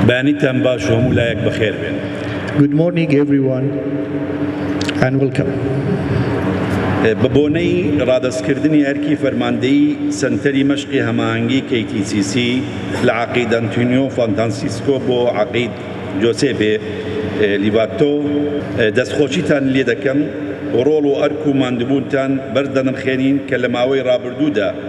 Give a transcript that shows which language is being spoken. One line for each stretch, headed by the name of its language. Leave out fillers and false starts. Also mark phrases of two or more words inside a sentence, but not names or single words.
Central Kurdish: بەیانیتان باش و هەموو لایەک بەخێر بێن.
English: Good morning, everyone, and welcome.
Central Kurdish: بە بۆنەی ڕادەستکردنی ئەرکی فەرماندەیی سەنتەری مەشقی هەماهەنگی KTCC لە عەقید ئەنتۆنیۆ فانتانسیسکۆ بۆ عەقید جۆسێپێ لیڤاتۆ دەستخۆشیتان لێ دەکەم ڕۆڵ و ئەرک و ماندووبوونتان بەردەنرخێنین کە لە ماوەی ڕابردوودا